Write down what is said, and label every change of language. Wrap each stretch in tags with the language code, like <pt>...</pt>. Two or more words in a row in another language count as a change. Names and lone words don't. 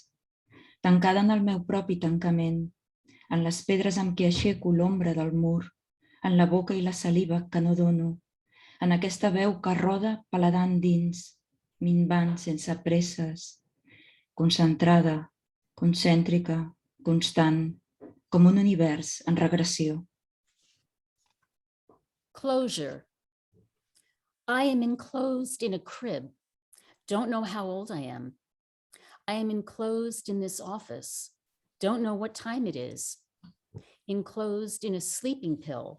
<ca>Tancada en el meu propi tancament, en les pedres amb què aixeco l'ombra del mur, en la boca i la saliva que no dono, en aquesta veu que roda paladant dins, minvant sense presses, concentrada, concèntrica, constant, com un univers en regressió.</ca> <en>Closure. I am enclosed in a crib. Don't know how old I am. I am enclosed in this office. Don't know what time it is. Enclosed in a sleeping pill.</en>